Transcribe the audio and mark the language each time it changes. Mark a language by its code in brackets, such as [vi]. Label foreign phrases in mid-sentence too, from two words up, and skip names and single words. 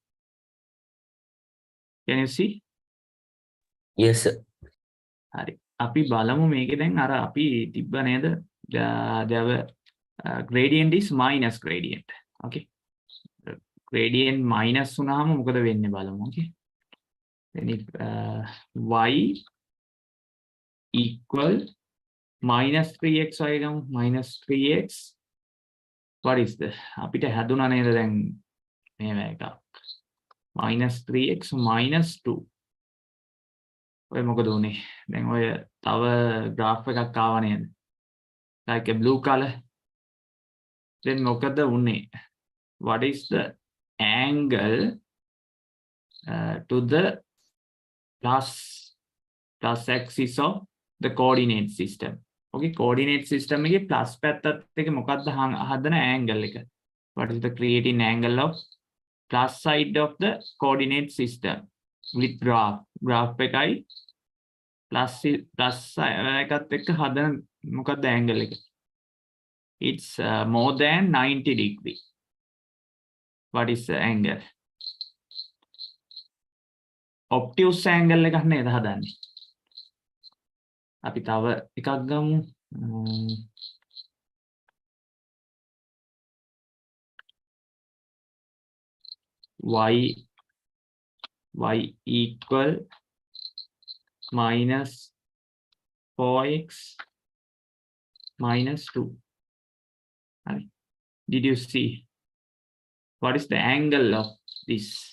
[en] Can you see? Yes, sir. [si] හරි. අපි බලමු මේකේ දැන් අර අපි තිබ්බ නේද? [en] There were gradient is minus gradient. Okay. Gradient minus [si] වුණාම මොකද වෙන්නේ බලමු. [en] Okay. Then if y equal minus 3x [si] වගේ ගමු. [en] minus 3x. What is this? [si] අපිට හැදුනා නේද දැන් මේව එකක්. [en] minus 3x minus 2. [si] ඔය මොකද උනේ? දැන් ඔය තව graph එකක් ආව නේද? [en] Like a blue color. Then [si] මොකද උනේ? [en] What is the angle to the plus axis of the coordinate system? [si] Okay, [en] coordinate system [si] එකේ plus පැත්තත් එක මොකක්ද හදන angle එක? [en] What is the creating angle of plus side of the coordinate system with graph [si] එකයි plus එකත් එක්ක හදන මොකක්ද angle එක? [en] It's more than 90 degree. What is the angle? Obtuse angle [si] එකක් නේද හදන්නේ. අපි තව එකක් ගමු. [en] y equal minus 4x minus 2. Did you see? What is the angle of this?